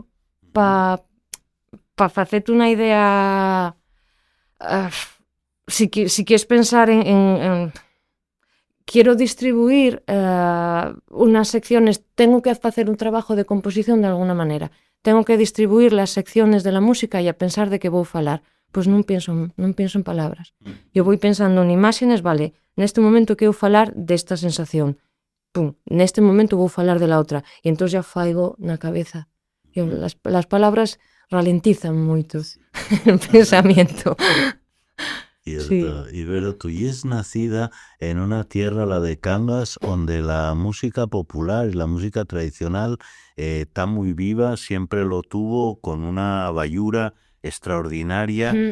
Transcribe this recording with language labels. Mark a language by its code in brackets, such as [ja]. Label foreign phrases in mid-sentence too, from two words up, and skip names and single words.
[es] Para hacerte una idea, si quieres pensar en quiero distribuir unas secciones, tengo que hacer un trabajo de composición de alguna manera. Tengo que distribuir las secciones de la música y a pensar de que voy a falar. Pues non pienso en palabras. Yo voy pensando en imágenes, vale, [gl] neste momento quero falar desta sensación. Pum, neste momento vou falar de la outra. E entón ya faigo na cabeza. [es] Las palabras ralentizan moito el pensamiento. Cierto. Sí. Y Vero, tú es nacida en una tierra, la de Cangas, donde la música popular y la música tradicional está muy viva, siempre lo tuvo con una bayura extraordinaria.